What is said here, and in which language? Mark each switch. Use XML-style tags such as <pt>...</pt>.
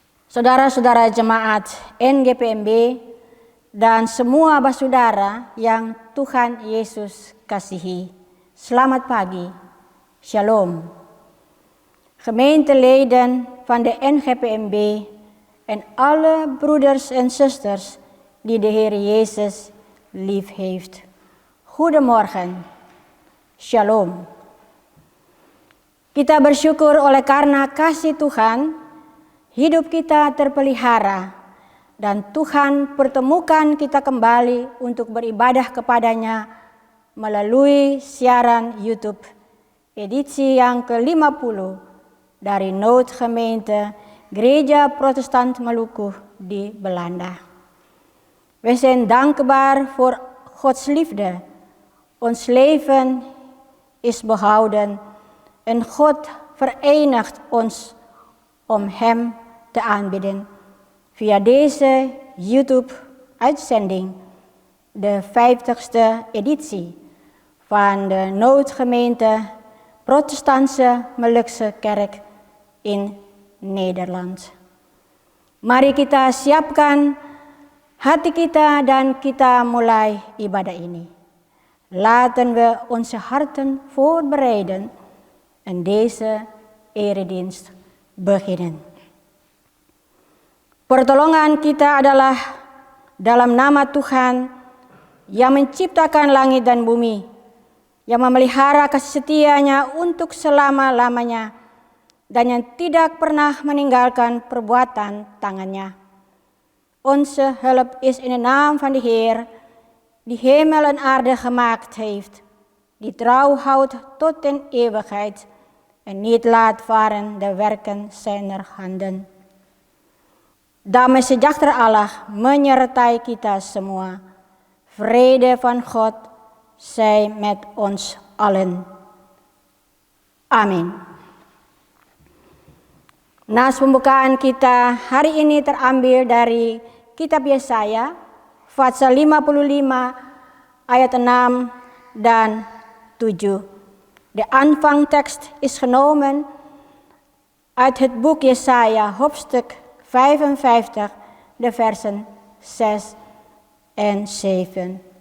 <id>Saudara-saudara jemaat NGPMB dan semua saudara yang Tuhan Yesus kasihi. Selamat pagi. Shalom.</id> <nl>Gemeenteleden van de NGPMB en alle broeders en zusters die de Heer Jezus lief heeft. Goedemorgen. Shalom.</nl> <id>Kita bersyukur oleh karena kasih Tuhan, hidup kita terpelihara dan Tuhan pertemukan kita kembali untuk beribadah kepadanya melalui siaran YouTube edisi yang ke-50 dari Noodgemeente Gereja Protestant Maluku di Belanda.</id> <nl>We zijn dankbaar voor Gods liefde. Ons leven is behouden en God verenigt ons om Hem te aanbidden via deze YouTube-uitzending, de 50ste editie van de Noodgemeente Protestantse Molukse Kerk in Nederland.</nl> <id>Mari kita siapkan hati kita dan kita mulai ibadah ini.</id> <nl>Laten we onze harten voorbereiden en deze eredienst beginnen.</nl> <id>Pertolongan kita adalah dalam nama Tuhan yang menciptakan langit dan bumi, yang memelihara kasih setianya untuk selama-lamanya, dan yang tidak pernah meninggalkan perbuatan tangannya.</id> <nl>Onze hulp is in de naam van de Heer, die hemel en aarde gemaakt heeft, die trouw houdt tot in eeuwigheid en niet laat varen de werken zijner handen.</nl> <id>Damai sejahtera Allah menyertai kita semua.</id> <nl>Vrede van God zij met ons allen.</nl> <id>Amin. Nas pembukaan kita hari ini terambil dari kitab Yesaya, pasal 55 ayat 6 dan 7.</id> <nl>De aanvangtekst is genomen uit het boek Jesaja, hoofdstuk 55, de versen 6 en 7.</nl>